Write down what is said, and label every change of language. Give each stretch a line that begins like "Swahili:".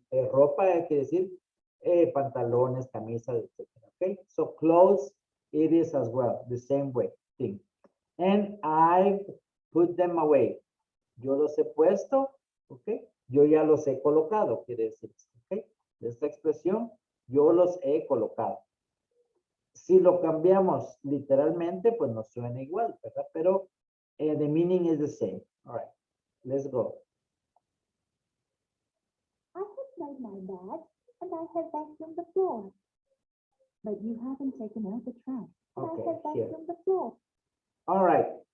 Spanish: Ropa quiere decir pantalones, camisas, etc. Ok.
English: So clothes, it is as well, the same way, thing. And I put them away.
Spanish: Yo los he puesto,
English: ok.
Spanish: Yo ya los he colocado, quiere decir, ok. Esta expresión, yo los he colocado. Si lo cambiamos literalmente, pues no suena igual, ¿verdad?
English: Pero the meaning is the same. All right, let's go. I have made my bed and I have vacuumed the floor. But you haven't taken out the trash. And Okay, I have here. vacuumed the floor. All right.